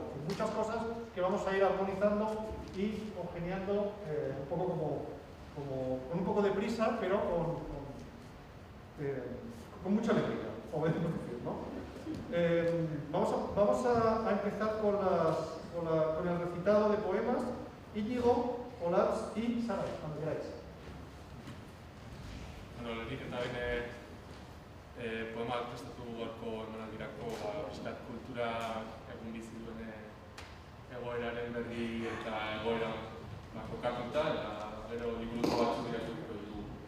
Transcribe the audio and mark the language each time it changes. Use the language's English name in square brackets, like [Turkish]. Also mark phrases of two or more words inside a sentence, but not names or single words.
[Spanish] Muchas cosas que vamos a ir armonizando y congeniando un poco con un poco de prisa, pero con mucha alegría, podemos decir, ¿no? Vamos a empezar con el recitado de poemas. Íñigo, Olatz y Saray, cuando queráis. [Basque] Bueno, lehenik eta behin poema prestatu gaurko emanaldirako pixkat kultura egun bizi duen egoeraren berri eta egoera kokatuta, eta gero liburuko batzuk irakurriko ditugu.